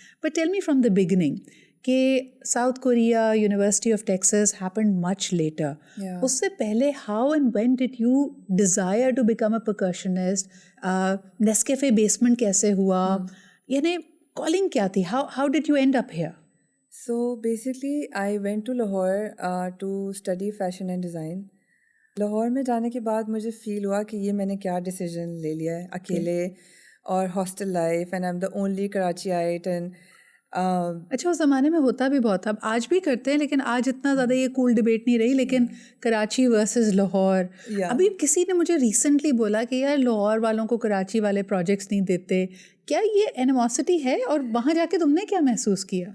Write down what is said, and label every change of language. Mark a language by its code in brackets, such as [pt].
[en] But tell me from the beginning کہ South Korea, University of Texas happened much later. [ur] اس سے پہلے [en] How and when did you desire to become a percussionist? [ur] Nescafé basement کیسے ہوا, یعنی calling کیا تھی, [en] How did you end up here? So basically I went to Lahore to study fashion and design. [ur] Lahore میں جانے کے بعد مجھے فیل ہوا کہ یہ میں نے کیا ڈیسیژن لے لیا ہے, اکیلے اور hostel life, [en] And I am the only Karachi آئٹ. And [ur] اچھا, اس زمانے میں ہوتا بھی بہت تھا, آج بھی کرتے ہیں, لیکن آج اتنا زیادہ یہ کول ڈبیٹ نہیں رہی. لیکن کراچی ورسز لاہور, ابھی کسی نے مجھے ریسنٹلی بولا کہ یار لاہور والوں کو کراچی والے پروجیکٹس نہیں دیتے, کیا یہ اینیموسٹی ہے, اور وہاں جا کے تم نے کیا محسوس کیا؟